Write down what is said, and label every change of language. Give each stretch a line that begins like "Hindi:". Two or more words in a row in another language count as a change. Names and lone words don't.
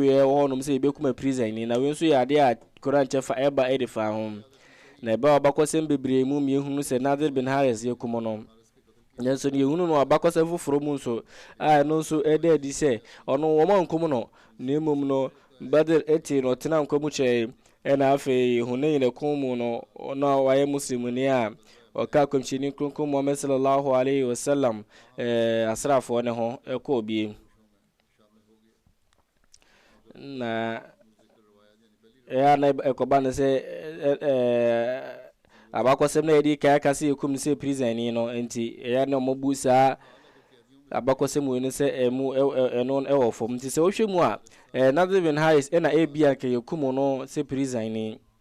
Akan: wei wɔ hɔ nom sɛ ebekuma prison ni na wei nso yɛ ade a Quran kyɛfa ɛba ɛde fa ho na ɛba abakɔsɛm bebree mu miehunu sɛ Nadir bin Haris yɛkum no nso ne yehunu no abakɔsɛm foforɔ mu nso a ɛno nso ɛda adi sɛ ɔno wɔn ankum no na mmom no Badr eti no tena nkwamu kyerɛ ɛna afei hune yine kumu no na waye muslimuni a waka komchini kronkron Muhammad
Arabic: صلى الله عليه وسلم
Akan: asrafo ne ho ɛkɔ bi na ya na ɛkɔba ne sɛ abakɔsɛm na yɛdi kaya kase yɛkum ne sɛ prison ni no enti ya na ɔmɔbu saa abakɔsɛm wɔ ne sɛ ɛno ɛwɔ fam nti sɛ wohwɛ mu a Nadir bin Haris ɛna ebia ka yɛkum no sɛ prison ni